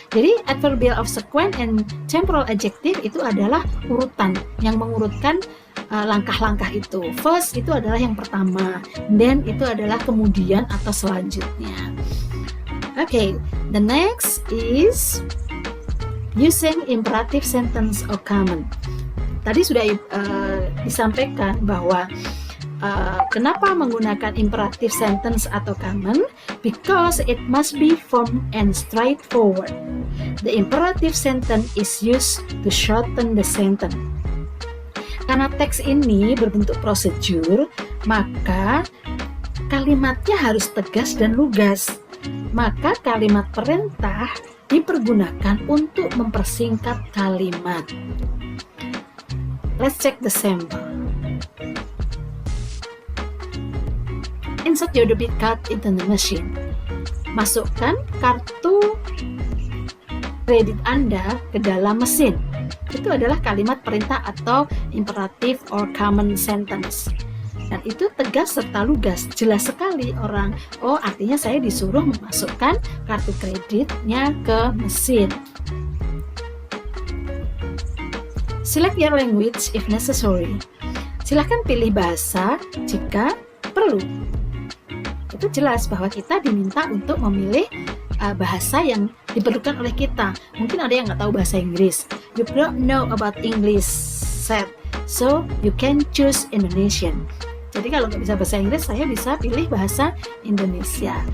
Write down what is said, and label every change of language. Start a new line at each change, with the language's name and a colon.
Indonesian: Jadi adverbial of sequence and temporal adjective itu adalah urutan yang mengurutkan langkah-langkah itu. First itu adalah yang pertama, then itu adalah kemudian atau selanjutnya.
English: Okay, the next is using imperative sentence or command.
Indonesian: Tadi sudah disampaikan bahwa kenapa menggunakan imperative sentence atau command?
English: Because it must be firm and straightforward. The imperative sentence is used to shorten the sentence.
Indonesian: Karena teks ini berbentuk prosedur, maka kalimatnya harus tegas dan lugas. Maka kalimat perintah dipergunakan untuk mempersingkat kalimat.
English: Let's check the sample. Insert your debit card into the machine.
Indonesian: Masukkan kartu kredit Anda ke dalam mesin. Itu adalah kalimat perintah atau imperative or command sentence. Dan itu tegas serta lugas, jelas sekali orang. Oh, artinya saya disuruh memasukkan kartu kreditnya ke mesin.
English: Select your language if necessary.
Indonesian: Silahkan pilih bahasa jika perlu. Itu jelas bahwa kita diminta untuk memilih bahasa yang diperlukan oleh kita. Mungkin ada yang nggak tahu bahasa Inggris.
English: You don't know about English set, so you can choose Indonesian.
Indonesian: Jadi kalau nggak bisa bahasa Inggris, saya bisa pilih bahasa Indonesia.